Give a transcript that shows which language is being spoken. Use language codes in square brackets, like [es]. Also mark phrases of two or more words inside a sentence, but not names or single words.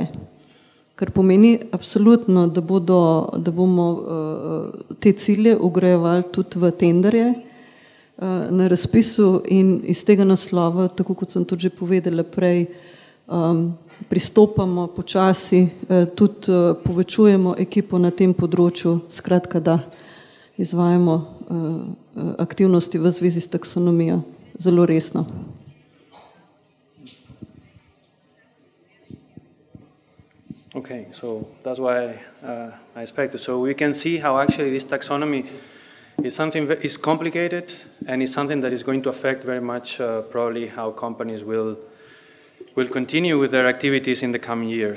[sl] Kar pomeni absolutno, da bomo te cilje ugrajevali tudi v tenderje na razpisu in iz tega naslova, tako kot sem tudi že povedala prej, pristopamo počasi, tudi povečujemo ekipo na tem področju, skratka, da izvajamo aktivnosti v zvezi s taksonomijo zelo resno. [en] Okay, so that's why I expected. So we can see how actually this taxonomy is something is complicated and is something that is going to affect very much probably how companies will continue with their activities in the coming years.